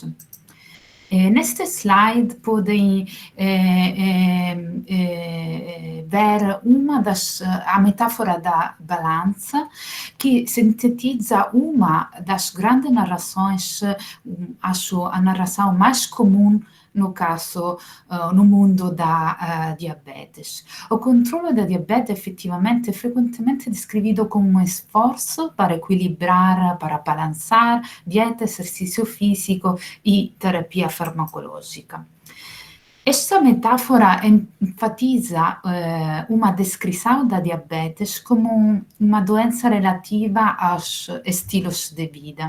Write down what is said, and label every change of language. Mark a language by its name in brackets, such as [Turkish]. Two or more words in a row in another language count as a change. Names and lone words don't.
[Portuguese] Neste slide podem ver a metáfora da balança, que sintetiza uma das grandes narrações, acho a narração mais comum no caso, no mundo da diabetes. O controllo da diabetes [Italian] effettivamente è frequentemente [Portuguese] descrivido como um esforço para equilibrar, para balançar dieta, exercício físico e terapia farmacológica. Esta metáfora enfatiza uma descrição da diabetes como uma doença relativa aos estilos de vida.